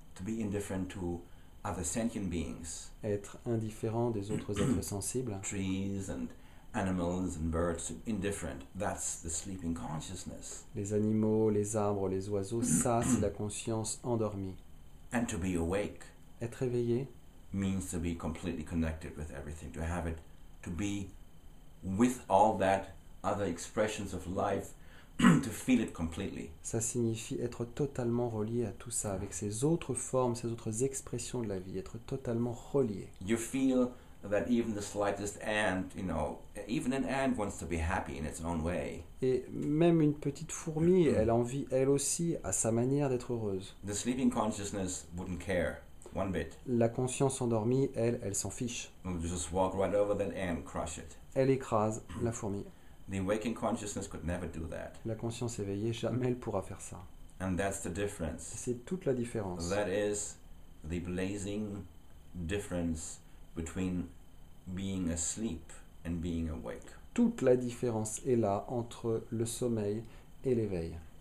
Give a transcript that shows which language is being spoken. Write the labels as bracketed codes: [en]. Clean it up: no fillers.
[en] To be indifferent to other sentient beings. [fr] Être indifférent des autres êtres sensibles. [en] Trees and animals and birds, indifferent. That's the sleeping consciousness. [fr] Les animaux, les arbres, les oiseaux, ça, c'est la conscience endormie. [en] And to be awake [fr] Être éveillé [en] means to be completely connected with everything, to have it, to be with all that other expressions of life, to feel it completely. [fr] ça signifie être totalement relié à tout ça, avec ces autres formes, ces autres expressions de la vie, être totalement relié. [en] You feel that even the slightest ant, even an ant wants to be happy in its own way. [fr] Et même une petite fourmi, elle a envie, elle aussi, à sa manière d'être heureuse. [en] The sleeping consciousness wouldn't care. one bit. [fr] La conscience endormie, elle s'en fiche. [en] We'll just walk right over that ant, crush it. [fr] Elle écrase la fourmi. [en] The waking consciousness could never do that. [fr] La conscience éveillée, jamais elle pourra faire ça. [en] And that's the difference. [fr] C'est toute la différence. [en] That is the blazing difference between being asleep and being awake. [fr] Toute la différence est là entre le sommeil et l'éveil.